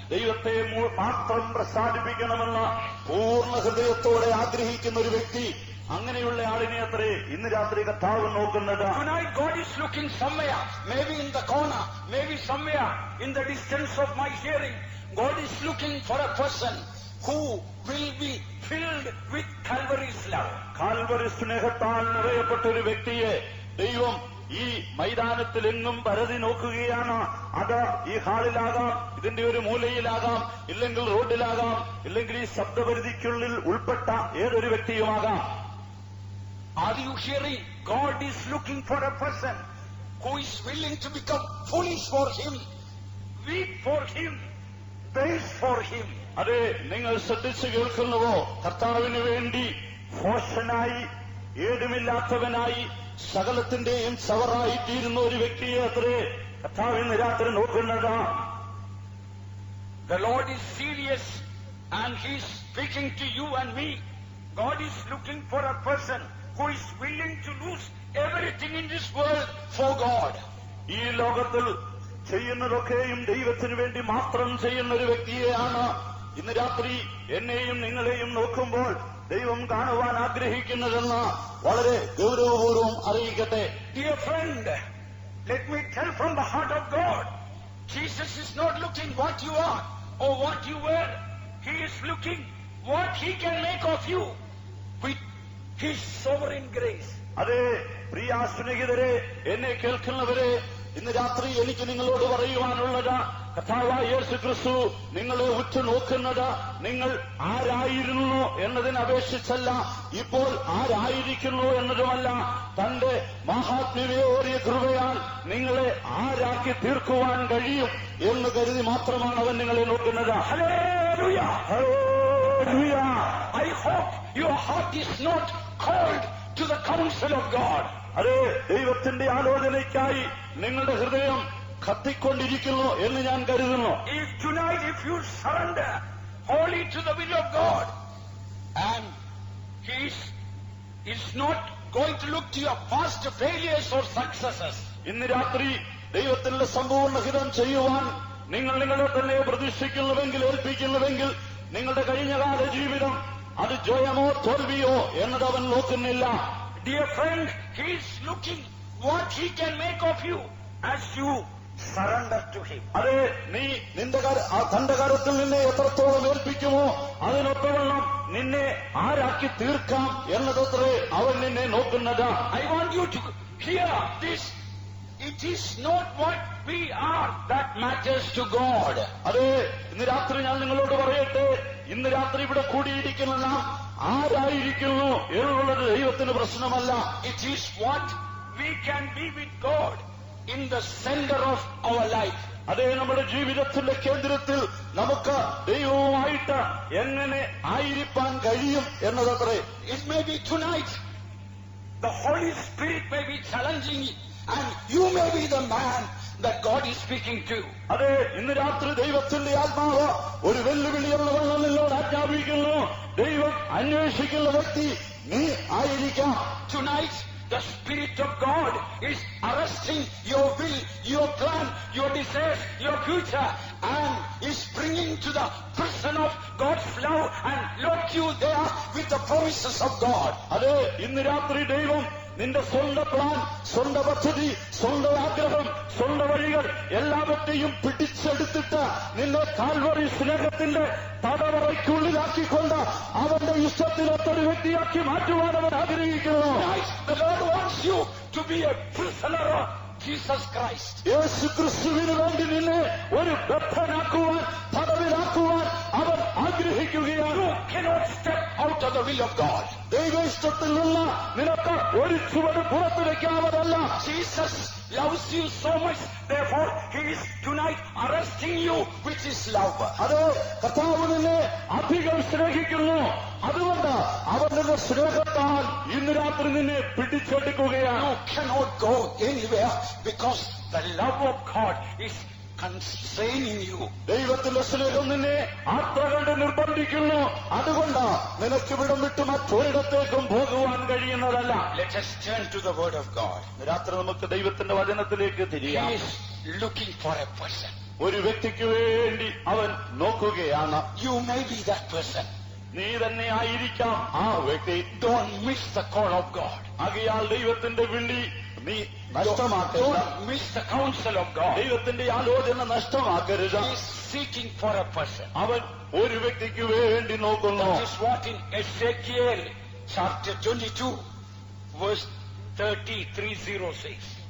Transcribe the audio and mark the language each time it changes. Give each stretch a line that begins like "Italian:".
Malayalam: ദൈവത്തെ മാത്രം പ്രസാദിപ്പിക്കണമെന്ന് പൂർണ്ണ ഹൃദയത്തോടെ ആഗ്രഹിക്കുന്ന ഒരു വ്യക്തി, അങ്ങനെയുള്ള ആളിനെ അത്രേ ഇന്ന് രാത്രി കർത്താവ് നോക്കുന്നത്.
English: Tonight God is looking somewhere, maybe in the corner, maybe somewhere in the distance of my hearing. God is looking for a person who will be filled with Calvary's love.
Malayalam: Calvary സ്നേഹത്താൽ നിറയപ്പെട്ട ഒരു വ്യക്തിയെ ദൈവം ഈ മൈതാനത്തിൽ എങ്ങും പരതി നോക്കുകയാണ്. അത് ഈ ഹാളിലാകാം, ഇതിന്റെ ഒരു മൂലയിലാകാം, ഇല്ലെങ്കിൽ റോഡിലാകാം, ഇല്ലെങ്കിൽ ഈ ശബ്ദപരിധിക്കുള്ളിൽ ഉൾപ്പെട്ട ഏതൊരു വ്യക്തിയുമാകാം.
English: Are you hearing? God is looking for a person who is willing to become foolish for Him, weak for Him, base for Him.
Malayalam: അതെ, നിങ്ങൾ ശ്രദ്ധിച്ചു കേൾക്കുന്നുവോ? കർത്താവിന് വേണ്ടി ഭോഷനായി, ഏതുമില്ലാത്തവനായി, സകലത്തിന്റെയും ചവറായി തീരുന്ന ഒരു വ്യക്തിയെ അത്രേ കർത്താവിന് രാത്രി നോക്കുന്നത്.
English: The Lord is serious and He is speaking to you and me. God is looking for a person who is willing to lose everything in this world for God.
Malayalam: ഈ ലോകത്തിൽ ചെയ്യുന്നതൊക്കെയും ദൈവത്തിനു വേണ്ടി മാത്രം ചെയ്യുന്ന ഒരു വ്യക്തിയെയാണ് ഇന്ന് രാത്രി എന്നെയും നിങ്ങളെയും നോക്കുമ്പോൾ ദൈവം കാണുവാൻ ആഗ്രഹിക്കുന്നതെന്ന് വളരെ ഗൗരവപൂർവ്വം അറിയിക്കട്ടെ.
English: Dear friend, let me tell from the heart of God, Jesus is not looking what you are or what you were. he is looking what he can make of you with his sovereign grace.
Malayalam: അതെ പ്രിയ സ്നേഹിതരെ, എന്നെ കേൾക്കുന്നവരെ, ഇന്ന് രാത്രി എനിക്ക് നിങ്ങളോട് പറയുവാനുള്ളത്, കർത്താവായ യേശു ക്രിസ്തു നിങ്ങളെ ഉറ്റുനോക്കുന്നത് നിങ്ങൾ ആരായിരുന്നു എന്നതിനപേക്ഷിച്ചല്ല, ഇപ്പോൾ ആരായിരിക്കുന്നു എന്നതുമല്ല, തന്റെ മഹാത്മ്യമേറിയ കൃപയാൽ നിങ്ങളെ ആരാക്കി തീർക്കുവാൻ കഴിയും എന്ന് കരുതി മാത്രമാണ് അവൻ നിങ്ങളെ നോക്കുന്നത്.
English: Hallelujah!
Malayalam: Hallelujah!
English: I hope your heart is not called to the counsel of God.
Malayalam: അതെ, ദൈവത്തിന്റെ ആലോചനയ്ക്കായി നിങ്ങളുടെ ഹൃദയം കത്തിക്കൊണ്ടിരിക്കുന്നു എന്ന് ഞാൻ കരുതുന്നു.
English: If tonight, if you surrender wholly to the will of God, and He is not going to look to your past failures or successes.
Malayalam: ഇന്ന് രാത്രി ദൈവത്തിന്റെ സമ്പൂർണ്ണ ഹിതം ചെയ്യുവാൻ നിങ്ങൾ നിങ്ങളെ തന്നെ പ്രതീക്ഷിക്കുന്നുവെങ്കിൽ, ഏൽപ്പിക്കുന്നുവെങ്കിൽ, നിങ്ങളുടെ കഴിഞ്ഞകാല ജീവിതം അത് ജയമോ തോൽവിയോ എന്നത് അവൻ നോക്കുന്നില്ല.
English: Dear friend, He is looking what He can make of you as you surrender to Him.
Malayalam: അതെ, നീ തന്റെ കരത്തിൽ നിന്നെ എത്രത്തോളം ഏൽപ്പിക്കുമോ അതിനൊത്തവണ്ണം നിന്നെ ആരാക്കി തീർക്കാം എന്നതത്രേ അവൻ നിന്നെ നോക്കുന്നത്.
English: I want you to hear this. It is not what we are that matters to God.
Malayalam: അതെ, ഇന്ന് രാത്രി ഞാൻ നിങ്ങളോട് പറയട്ടെ, ഇന്ന് രാത്രി ഇവിടെ കൂടിയിരിക്കുന്ന നാം ആരായിരിക്കുന്നു എന്നുള്ളത് ദൈവത്തിന് പ്രശ്നമല്ല.
English: It is what we can be with God in the center of our life.
Malayalam: അതേ, നമ്മുടെ ജീവിതത്തിന്റെ കേന്ദ്രത്തിൽ നമുക്ക് ദൈവവുമായിട്ട് എങ്ങനെ ആയിരിക്കാൻ കഴിയും എന്നതത്രേ.
English: It may be tonight the Holy Spirit may be challenging you, and you may be the man that God is speaking to.
Malayalam: അതെ, ഇന്ന് രാത്രി ദൈവത്തിന്റെ ആത്മാവ് ഒരു വെല്ലുവിളി എന്ന വണ്ണം നിന്നോട് ആജ്ഞാപിക്കുന്നു. ദൈവം അന്വേഷിക്കുന്ന വ്യക്തി നീ ആയിരിക്കാം.
English: Tonight the Spirit of God is arresting your will, your plan, your desires, your future, and is bringing to the prison of God's love and lock you there with the promises of God.
Malayalam: അതെ, ഇന്ന് രാത്രി ദൈവം നിന്റെ സ്വന്തം plan, സ്വന്തം പദ്ധതി, സ്വന്തം ആഗ്രഹം, സ്വന്തം വഴികൾ എല്ലാവற்றைയും പിടിച്ചെടുത്തിട്ട് നിന്നെ കാൽവറി സ്നേഹത്തിന്റെ തടവറയ്ക്കുള്ളിലാക്കിക്കൊണ്ട് അവന്റെ ഇഷ്ടത്തിനൊത്തൊരു വ്യക്തിയാക്കി മാറ്റുവാൻ അവൻ ആഗ്രഹിക്കുന്നു.
English: The Lord wants you to be a prisoner of Jesus Christ.
Malayalam: യേശു ക്രിസ്തുവിന് വേണ്ടി നിന്നെ ഒരു ബദ്ധനാക്കുവാൻ, തടവിലാക്കുവാൻ അവൻ ആഗ്രഹിക്കുകയാണ്.
English: You cannot step out of the will of God.
Malayalam: ദൈവ ഇഷ്ടത്തിൽ നിന്ന് നിനക്ക് ഒരു ചുവട് പുറത്തു വയ്ക്കാവതല്ല.
English: Jesus loves you so much, therefore He is tonight arresting you with His love.
Malayalam: അത് കർത്താവ് നിന്നെ അധികം സ്നേഹിക്കുന്നു. അതുകൊണ്ട് അവന്റെ സ്നേഹത്താൽ ഇന്ന് രാത്രി നിന്നെ പിടിച്ചെടുക്കുകയാണ്.
English: You cannot go anywhere because the love of God is constraining you.
Malayalam: ദൈവത്തിന്റെ സ്നേഹം നിന്നെ അത്ര കണ്ട് നിർബന്ധിക്കുന്നു. അതുകൊണ്ട് നിനക്ക് വിടം വിട്ട് മറ്റൊരിടത്തേക്കും പോകുവാൻ കഴിയുന്നതല്ല.
English: Let us turn to the Word of God.
Malayalam: രാത്രി നമുക്ക് ദൈവത്തിന്റെ വചനത്തിലേക്ക് തിരിയാം.
English: He is looking for a person.
Malayalam: ഒരു വ്യക്തിക്ക് വേണ്ടി അവൻ നോക്കുകയാണ്.
English: You may be that person.
Malayalam: നീ തന്നെ ആയിരിക്കാം ആ വ്യക്തി.
English: Don't miss the call of God.
Malayalam: ആകയാൽ ദൈവത്തിന്റെ വിളി നീ നഷ്ടമാക്കരുത്.
English: Don't miss the counsel of God.
Malayalam: ദൈവത്തിന്റെ ആലോചന നഷ്ടമാക്കരുത്.
English: He is seeking for a person.
Malayalam: അവൻ ഒരു വ്യക്തിക്ക് വേണ്ടി നോക്കുന്നു.
English: That is what in Ezekiel chapter 22 verse 33 says.